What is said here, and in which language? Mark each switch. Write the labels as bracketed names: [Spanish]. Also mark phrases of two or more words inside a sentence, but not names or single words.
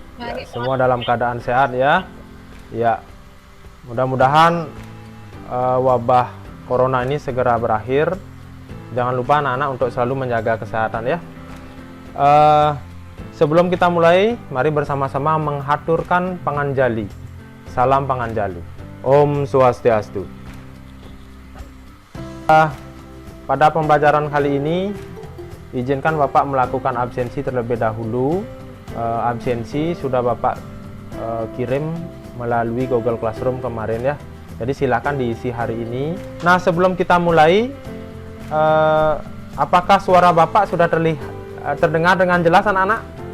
[Indonesian] Ya, semua dalam keadaan sehat ya. Ya, mudah-mudahan wabah corona ini segera berakhir. Jangan lupa anak-anak untuk selalu menjaga kesehatan ya. Sebelum kita mulai, mari bersama-sama menghaturkan panganjali. Salam panganjali. [Sanskrit] Om Swastiastu. [Indonesian] Pada pembelajaran kali ini, izinkan Bapak melakukan absensi terlebih dahulu. Absensi sudah Bapak kirim melalui Google Classroom kemarin ya. Jadi silakan diisi hari ini. Nah, sebelum kita mulai, apakah suara Bapak sudah terdengar dengan jelas anak-anak?